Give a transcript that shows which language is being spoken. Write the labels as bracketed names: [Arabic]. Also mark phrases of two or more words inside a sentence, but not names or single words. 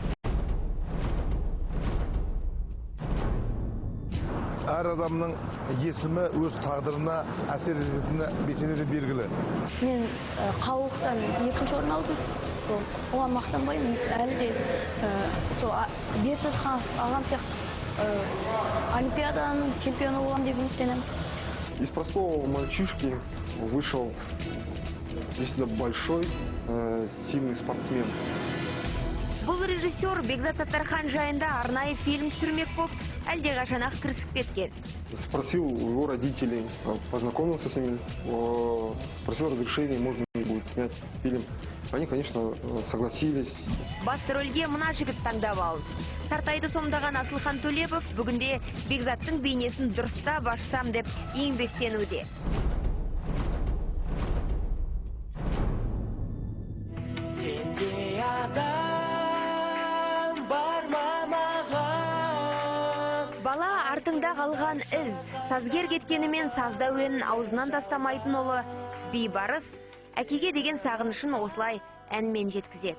[Kazakh] Әр адамның есімі өз тағдырына әсер ететіні бесенеден белгілі. Мен қалалықтан екінші орын алдым. Оған мақтанбаймын. Әлі де Берсетханов ағам сияқты олимпиаданың чемпионы боламын деп үміттенемін. [Russian] Из простого мальчишки вышел действительно большой, сильный спортсмен. [Kazakh] Бұл режиссер Бекзат Саттархан жайында арнайы фильм түсірмек болып, әлдеқашан-ақ кірісіп кеткен. [Russian] Спросил его родителей, познакомился с ними, спросил разрешения, можно ли будет снять фильм. Они, конечно, согласились. [Kazakh] Басты рөлге мына жігіт таңдап алды. Сартайды сомдаған Асылхан Төлепов бүгінде Бекзаттың бейнесін дұрыстап ашсам деп еңбектенуде. Бала артыңда қалған із, сазгер кеткенімен сазда өңін аузынан тастамайтын ұлы Бейбарыс әкеге деген сағынышын осылай әнмен жеткізеді.